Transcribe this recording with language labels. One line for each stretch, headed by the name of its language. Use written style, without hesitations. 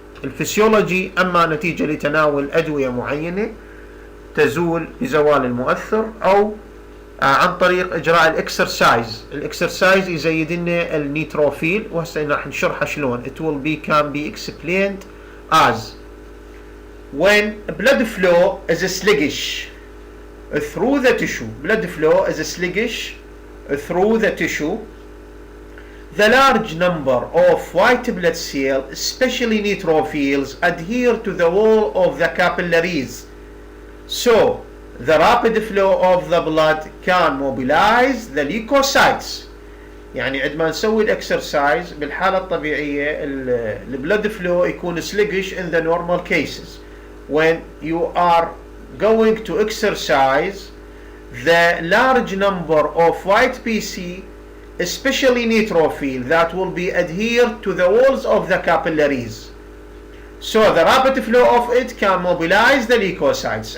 Arabic: الفسيولوجي أما نتيجة لتناول أدوية معينة تزول بزوال المؤثر، أو عن طريق إجراء الإكسرسايز يزيد لنا النيتروفيل، وهسه راح نشرحه شلون.
English: It will can be explained as when blood flow is sluggish through the tissue. Blood flow is sluggish through the tissue. The large number of white blood cells, especially neutrophils, adhere to the wall of the capillaries. So the rapid flow of the blood can mobilize the leukocytes.
Arabic: يعني عندما نسوي الاكسرسايز بالحالة الطبيعية البلد فلو يكون
English: sluggish in the normal cases. When you are going to exercise, the large number of white PC, especially neutrophil, that will be adhered to the walls of the capillaries. So the rapid flow of it can mobilize the leukocytes.